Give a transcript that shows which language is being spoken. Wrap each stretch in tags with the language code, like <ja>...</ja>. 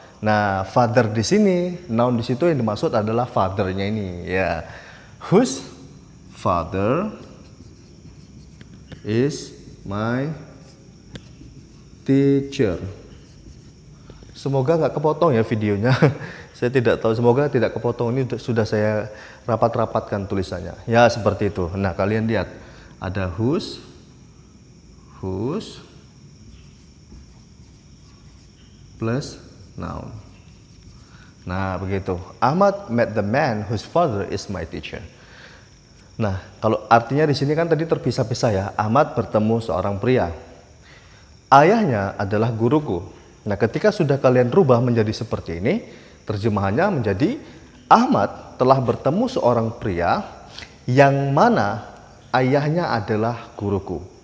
<id>Nah, father di sini, noun di situ yang dimaksud adalah fathernya ini ya.</id> <en>Whose father is my teacher.</en> <id>Semoga nggak kepotong ya videonya. Saya tidak tahu, semoga tidak kepotong. Ini sudah saya rapat-rapatkan tulisannya. Ya, seperti itu. Nah, kalian lihat ada whose plus noun. Nah, begitu.</id> <en>Ahmad met the man whose father is my teacher.</en> <id>Nah, kalau artinya di sini kan tadi terpisah-pisah ya. Ahmad bertemu seorang pria. Ayahnya adalah guruku. Nah, ketika sudah kalian rubah menjadi seperti ini, terjemahannya menjadi Ahmad telah bertemu seorang pria yang mana ayahnya adalah guruku.</id>